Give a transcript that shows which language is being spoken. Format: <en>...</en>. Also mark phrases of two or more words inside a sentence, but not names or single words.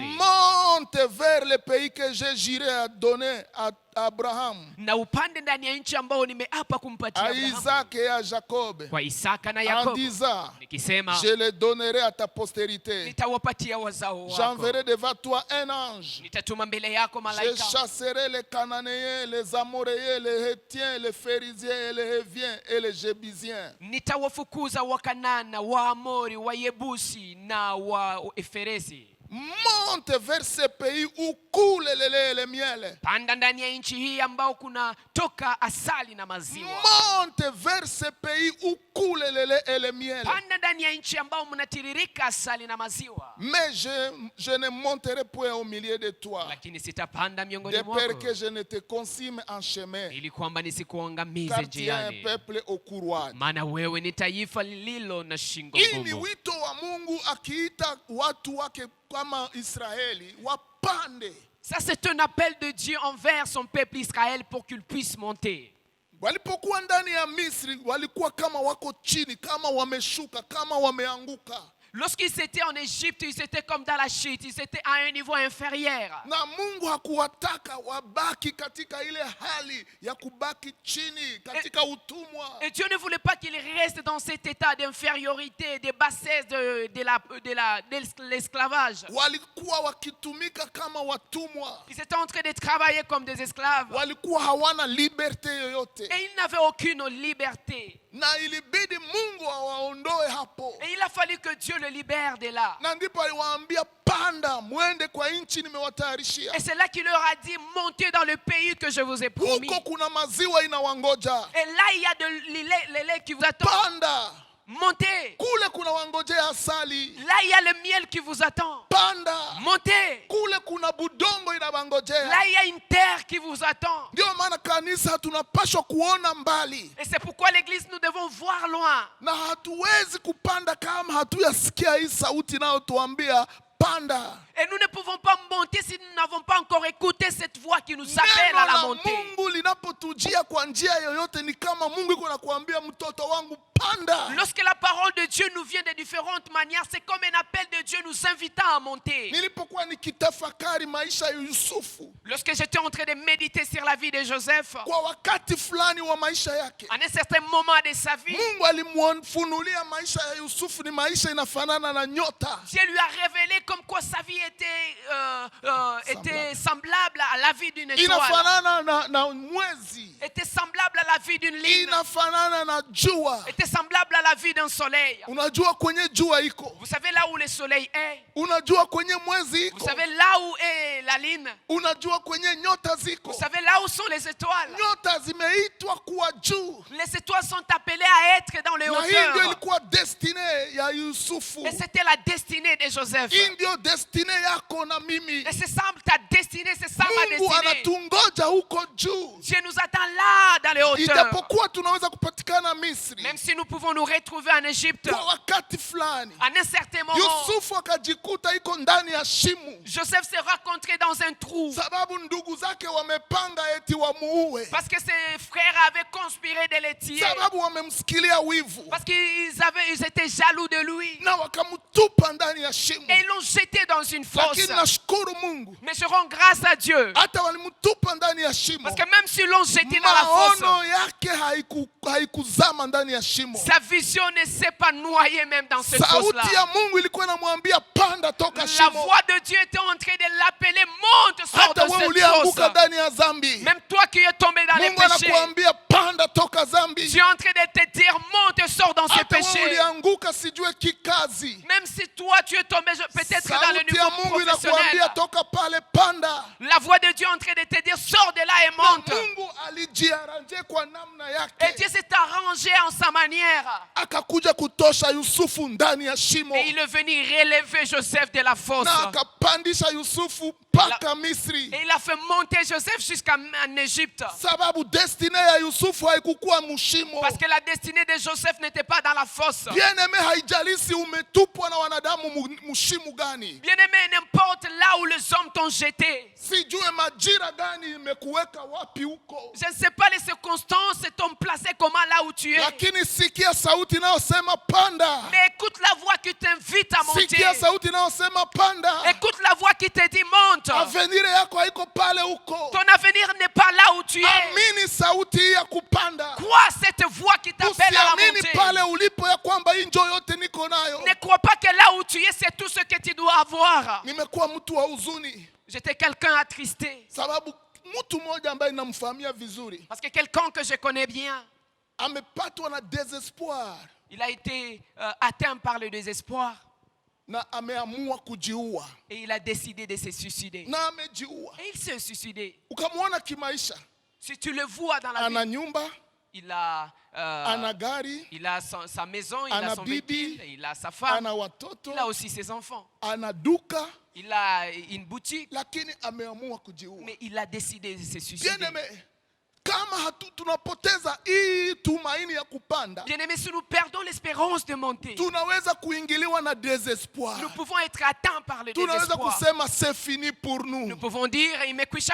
<fr>Monte vers le pays que j'ai juré à donner à Abraham,</fr> <sw>na upande ndani ya nchi ambao nimeapa kumpatia</sw> <fr>à</fr> <sw>Abrahamu,</sw> <fr>Isaac et à Jacob,</fr> <sw>kwa Isaka na</sw> <fr>en</fr> <sw>Yakobo,</sw> <fr>disant,</fr> <sw>nikisema</sw> <fr>je le donnerai à ta postérité.</fr> <sw>nitawapatia wazao wako,</sw> <fr>J'enverrai devant toi un ange.</fr> <sw>nitatuma mbele yako</sw> <fr>Je</fr> <sw>malaika,</sw> <fr>chasserai les Cananéens, les Amoréens, les Hétiens, les Phérésiens, les Héviens et les Jébusiens.</fr> <sw>nitawafukuza Wakanana, Waamori, Wayebusi na Waeferesi.</sw> <fr>Monte vers ce pays où coule le lait et le miel.</fr> <sw>Panda ndani ya nchi hii ambao kuna toka asali na maziwa.</sw> <fr>Monte vers ce pays où coule le lait et le miel.</fr> <sw>Panda ndani ya nchi ambao mnatiririka asali na maziwa.</sw> <fr>Mais je ne monterai point au milieu de toi,</fr> <sw>Lakini sitapanda miongoni</sw> <fr>de</fr> <sw>mwako,</sw> <fr>peur que je ne te consume en chemin,</fr> <sw>ili kwamba nisikuangamize</sw> <fr>car tu es un</fr> <sw>njiani.</sw> <fr>peuple au courroie.</fr> <sw>Maana wewe ni taifa lililo na shingo Hii ni ngumu. wito wa Mungu akiita watu wake kama Israeli wapande.</sw> <fr>Ça c'est un appel de Dieu envers son peuple Israël pour qu'il puisse monter.</fr> <sw>Walipokuwa ndani ya Misri walikuwa kama wako chini, kama wameshuka, kama wameanguka.</sw> <fr>Lorsqu'ils étaient en Égypte, ils étaient comme dans la chute, ils étaient à un niveau inférieur.</fr> <sw>Na Mungu hakuwataka wabaki katika ile hali ya kubaki chini katika utumwa.</sw> <fr>Et Dieu ne voulait pas qu'ils restent dans cet état d'infériorité, de bassesse, de l'esclavage.</fr> <sw>Walikuwa wakitumika kama watumwa.</sw> <fr>Ils étaient en train de travailler comme des esclaves.</fr> <sw>Walikuwa hawana liberté yoyote.</sw> <fr>Et ils n'avaient aucune liberté.</fr> <sw>Na ilibidi Mungu awaondoe hapo.</sw> <fr>Et il a fallu que Dieu le libère de là.</fr> <sw>Na ndipo aliwaambia panda muende kwa nchi nimewatayarishia.</sw> <fr>Et c'est là qu'il leur a dit, montez dans le pays que je vous ai promis.</fr> <sw>Huko kuna maziwa inawangoja.</sw> <fr>Et là il y a le lait qui vous attend.</fr> <sw>Panda.</sw> <fr>Montez.</fr> <sw>Kule kuna wangojea asali.</sw> <fr>Là il y a le miel qui vous attend.</fr> <sw>Panda.</sw> <fr>Montez.</fr> <sw>Kule kuna budongo inawangojea.</sw> <fr>Là il y a une terre qui vous attend.</fr> <sw>Ndio maana kanisa tunapaswa kuona mbali.</sw> <fr>Et c'est pourquoi l'église nous devons voir loin.</fr> <sw>Na hatuwezi kupanda kama hatuyasikia hii sauti inayotuambia panda.</sw> <fr>Et nous ne pouvons pas monter si nous n'avons pas encore écouté cette voix qui nous appelle à la montée.</fr> <sw>Mungu linapotujia kwa njia yoyote ni kama Mungu yuko anakuambia mtoto wangu panda.</sw> <fr>Lorsque la parole de Dieu nous vient de différentes manières, c'est comme un appel de Dieu nous invitant à monter.</fr> <sw>Nilipokuwa nikitafakari maisha ya Yusufu,</sw> <fr>Lorsque j'étais en train de méditer sur la vie de Joseph,</fr> <sw>kwa wakati fulani wa maisha yake,</sw> <fr>à un certain moment de sa vie,</fr> <sw>Mungu alimfunulia maisha ya Yusufu ni maisha inafanana na nyota.</sw> <fr>Dieu lui a révélé comme quoi sa vie était semblable à la vie d'une étoile,</fr> <sw>Inafanana na mwezi.</sw> <fr>était semblable à la vie d'une lune,</fr> <sw>Inafanana na jua.</sw> <fr>était semblable à la vie d'un soleil.</fr> <sw>Unajua kwenye jua iko.</sw> <fr>Vous savez là où le soleil est?</fr> <sw>Unajua kwenye mwezi</sw> <fr>Vous</fr> <sw>iko.</sw> <fr>savez là où est la lune?</fr> <sw>Unajua kwenye nyota ziko.</sw> <fr>Vous savez là où sont les étoiles?</fr> <sw>Nyota zimeitwa kuwa juu.</sw> <fr>Les étoiles sont appelées à être dans les</fr> <sw>Na hii ndio</sw> <fr>hauteurs.</fr> <sw>ilikuwa destiny ya Yusufu.</sw> <fr>Et c'était la destinée de Joseph.</fr> <sw>Hii ndio destiny yako na mimi.</sw> <fr>Et c'est ça ta destinée, c'est ça ma</fr> <sw>Mungu</sw> <fr>destinée.</fr> <sw>anatungoja huko juu.</sw> <fr>Dieu nous attend là dans les hauteurs.</fr> <sw>Ijapokuwa tunaweza kupatikana Misri</sw> <fr>Même si nous pouvons nous retrouver en Égypte,</fr> <sw>kwa wakati fulani,</sw> <fr>à un certain moment,</fr> <sw>Yusufu akajikuta iko ndani ya shimo,</sw> <fr>Joseph s'est rencontré dans un trou.</fr> <sw>sababu ndugu zake wamepanga eti wamuue,</sw> <fr>Parce que ses frères avaient conspiré de le tuer.</fr> <sw>sababu wamemsikilia wivu</sw> <fr>Parce qu'ils étaient jaloux de lui.</fr> <sw>na wakamtupa ndani ya shimo.</sw> <fr>Et ils l'ont jeté dans une fosse.</fr> <sw>Lakini nashukuru Mungu,</sw> <fr>Mais je rends grâce à Dieu.</fr> <sw>hata walimtupa ndani ya shimo,</sw> <fr>Parce que même s'ils l'ont jeté dans la fosse,</fr> <sw>maono yake haikuzama ndani ya shimo.</sw> <fr>sa vision ne s'est pas noyée même dans cette fosse-là.</fr> <sw>Sauti ya Mungu ilikuwa inamwambia panda toka</sw> <fr>La</fr> <sw>shimo.</sw> <fr>voix de Dieu était en train de l'appeler, monte, sors</fr> <sw>Hata</sw> <fr>de</fr> <sw>wewe</sw> <fr>cette</fr> <sw>ulianguka</sw> <fr>fosse.</fr> <sw>ndani ya dhambi,</sw> <fr>Même toi qui es tombé dans les</fr> <sw>Mungu</sw> <fr>péchés,</fr> <sw>anakuambia panda toka dhambi.</sw> <fr>Dieu est en train de te dire, monte, sors dans ces</fr> <sw>Hata wewe</sw> <fr>péchés.</fr> <sw>ulianguka sijue kikazi,</sw> <fr>Même si toi tu es tombé peut-être dans le</fr> <sw>sauti ya</sw> <fr>niveau</fr> <sw>Mungu inakuambia</sw> <fr>professionnel,</fr> <sw>toka pale panda.</sw> <fr>la voix de Dieu est en train de te dire, sors de là et</fr> <sw>Na</sw> <fr>monte.</fr> <sw>Mungu alijiaranje kwa namna</sw> <fr>Et</fr> <sw>yake.</sw> <fr>Dieu s'est arrangé changé en sa manière.</fr> <sw>akakuja kutosha Yusufu ndani ya shimo,</sw> <fr>Et il est venu relever Joseph de la fosse.</fr> <sw>na akapandisha Yusufu mpaka Misri,</sw> <fr>Et il a fait monter Joseph jusqu'en Égypte.</fr> <sw>sababu destiny ya Yusufu haikukuwa mshimo.</sw> <fr>Parce que la destinée de Joseph n'était pas dans la fosse. Bien-aimé,</fr> <sw>haijalisi umetupwa na wanadamu mshimu gani,</sw> <fr>Bien-aimé, n'importe là où les hommes t'ont jeté.</fr> <sw>sijue majira gani imekuweka wapi huko,</sw> <fr>Je ne sais pas les circonstances t'ont placé comment là où tu es.</fr> <sw>lakini sikia sauti inayosema panda.</sw> <fr>Mais écoute la voix qui t'invite à monter.</fr> <sw>Sikia sauti inayosema panda.</sw> <fr>Écoute la voix qui te dit monte.</fr> <sw>Avenir yako haiko pale huko.</sw> <fr>Ton avenir n'est pas là où tu es.</fr> <sw>Amini sauti ya kupanda.</sw> <fr>Crois cette voix qui t'appelle à la</fr> <sw>Usiamini</sw> <fr>montée.</fr> <sw>pale ulipo ya kwamba hii njoo yote niko nayo.</sw> <fr>Ne crois pas que là où tu es, c'est tout ce que tu dois avoir.</fr> <sw>Nimekuwa mtu wa huzuni,</sw> <fr>J'étais quelqu'un attristé.</fr> <sw>sababu mtu mmoja ambaye namfahamia vizuri</sw> <fr>Parce que quelqu'un que je connais bien,</fr> <sw>amepatwa na desespoir</sw> <fr>il a été atteint par le désespoir.</fr> <sw>na ameamua kujiua</sw> <fr>Et il a décidé de se suicider.</fr> <sw>na amejiua.</sw> <fr>Et il s'est suicidé.</fr> <sw>Ukamwona kimaisha,</sw> <fr>Si tu le vois dans la</fr> <sw>ana</sw> <fr>vie,</fr> <sw>nyumba,</sw> <fr>il a,</fr> <sw>ana gari,</sw> <fr>sa maison, il</fr> <sw>ana</sw> <fr>a son</fr> <sw>bibi,</sw> <fr>véhicule, il a sa femme,</fr> <sw>ana watoto,</sw> <fr>il a aussi ses enfants.</fr> <sw>ana duka,</sw> <fr>Il a une boutique,</fr> <sw>lakini ameamua kujiua.</sw> <fr>mais il a décidé de se suicider. Bien-aimé,</fr> <sw>kama tunapoteza hii tumaini ya kupanda,</sw> <fr>Bien-aimé, si nous perdons l'espérance de monter,</fr> <sw>tunaweza kuingiliwa na desespoir.</sw> <fr>nous pouvons être atteints par le</fr> <sw>Tunaweza</sw> <fr>désespoir. kusema c'est fini pour Nous nous. pouvons dire,</fr> <sw>imekwisha</sw>